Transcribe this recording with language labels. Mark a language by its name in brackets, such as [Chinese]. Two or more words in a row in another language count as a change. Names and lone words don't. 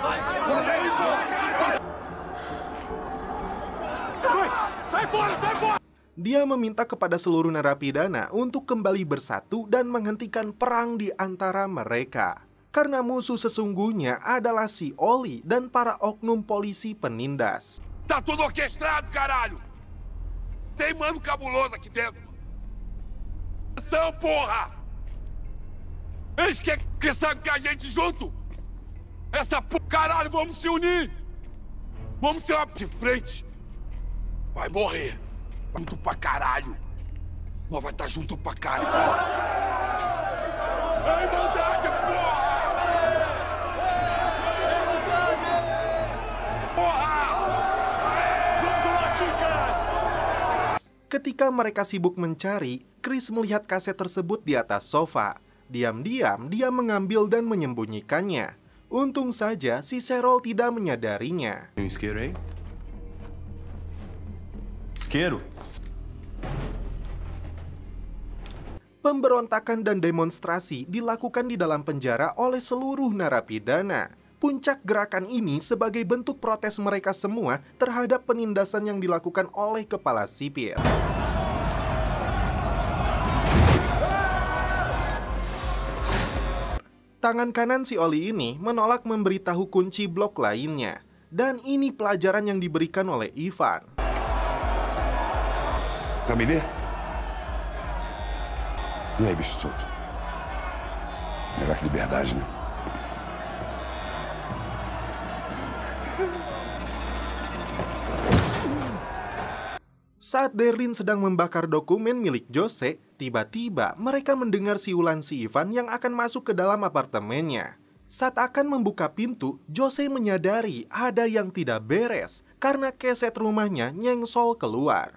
[Indonesian] Dia meminta kepada seluruh narapidana untuk kembali bersatu dan menghentikan perang di antara mereka. Karena musuh sesungguhnya adalah si Oli dan para oknum polisi penindas. [Portuguese] Tá tudo orquestrado, caralho! Tem mano cabuloso aqui dentro. Ação, porra! Eles querem que a gente junto! Essa porra, caralho, vamos se unir! Vamos ser uma de frente! Vai morrer! Junto pra caralho! Nós vai estar junto pra caralho! Ei, maldade, porra! [Indonesian] Ketika mereka sibuk mencari, Chris melihat kaset tersebut di atas sofa. Diam-diam, dia mengambil dan menyembunyikannya. Untung saja si Cheryl tidak menyadarinya. [Portuguese] Isqueiro aí? Isqueiro? [Indonesian] Pemberontakan dan demonstrasi dilakukan di dalam penjara oleh seluruh narapidana. Puncak gerakan ini sebagai bentuk protes mereka semua terhadap penindasan yang dilakukan oleh kepala sipil. Tangan kanan si Oli ini menolak memberitahu kunci blok lainnya. Dan ini pelajaran yang diberikan oleh Ivan. [Portuguese] Sabe ler? Não é bicho solto. Melhor que liberdade, né? [Indonesian] Saat Darlene sedang membakar dokumen milik Jose, tiba-tiba mereka mendengar siulan si Ivan yang akan masuk ke dalam apartemennya. Saat akan membuka pintu, Jose menyadari ada yang tidak beres karena keset rumahnya nyengsol keluar.